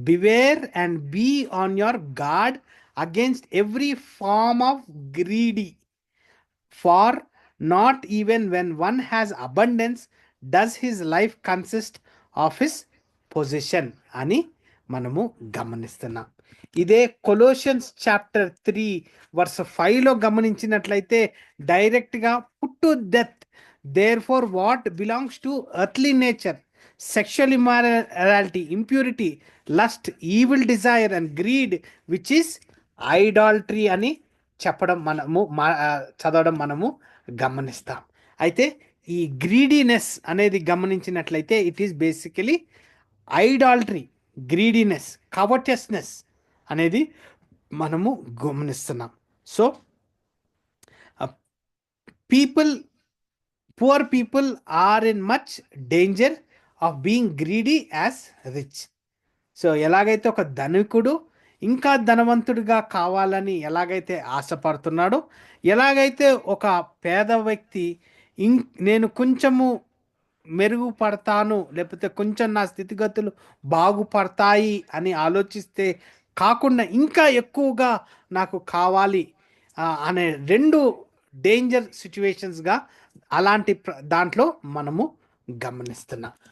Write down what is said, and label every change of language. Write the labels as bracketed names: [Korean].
[English] beware and be on your guard against every form of greedy, for not even when one has abundance does his life consist of his position [Telugu] అని మనము గమనిస్తున్నాం. ఇదే Colossians chapter 3 verse 5లో గమనించినట్లయితే [English] డైరెక్ట్గా put to death therefore what belongs to earthly nature sexual immorality, impurity, lust, evil desire and greed, which is idolatry [Telugu] అని చెప్పడం మనము చదవడం మనము గమనిస్తాం. అయితే ఈ గ్రీడీనెస్ అనేది గమనించినట్లయితే [English] it is basically idolatry, [Telugu] గ్రీడీనెస్, కవర్టస్నెస్ అనేది మనము గమనిస్తున్నాం. [English] So poor people are in much danger of being greedy as rich. [Telugu] So ఎలాగైతే ఒక ధనికుడు ఇంకా ధనవంతుడిగా కావాలని ఎలాగైతే ఆశపడుతున్నాడో, ఎలాగైతే ఒక పేద వ్యక్తి నేను కొంచెము మెరుగుపడతాను, లేకపోతే కొంచెం నా స్థితిగతులు బాగుపడతాయి అని ఆలోచిస్తే కాకుండా ఇంకా ఎక్కువగా నాకు కావాలి అనే రెండు డేంజర్ సిచ్యువేషన్స్గా అలాంటి దాంట్లో మనము గమనిస్తున్నాం.